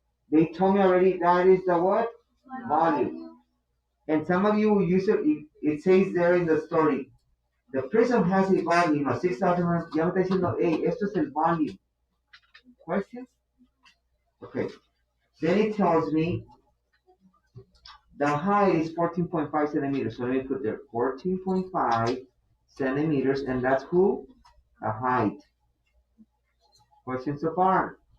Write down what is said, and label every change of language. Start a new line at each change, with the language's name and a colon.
English: They told me already that is the what? Volume. And some of you will use it, it says there in the story, the prism has a volume of 6,000.
Spanish: Ya me está diciendo, hey, esto es el volume.
English: Questions? Okay. Then it tells me the height is 14.5 centimeters. So let me put there 14.5 centimeters, and that's who? The height. Questions so far?